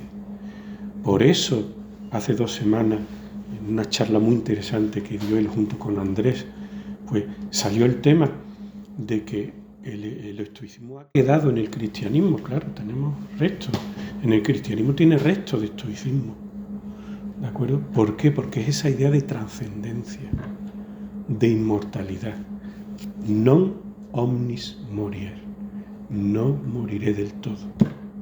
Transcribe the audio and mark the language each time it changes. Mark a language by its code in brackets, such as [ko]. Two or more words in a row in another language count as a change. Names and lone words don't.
[es] Por eso, hace 2 semanas, en una charla muy interesante que dio él junto con Andrés, pues salió el tema de que el estoicismo ha quedado en el cristianismo. Claro, tenemos restos. En el cristianismo tiene restos de estoicismo. ¿De acuerdo? ¿Por qué? Porque es esa idea de trascendencia, de inmortalidad. [la] Non omnis morier. [es] No moriré del todo.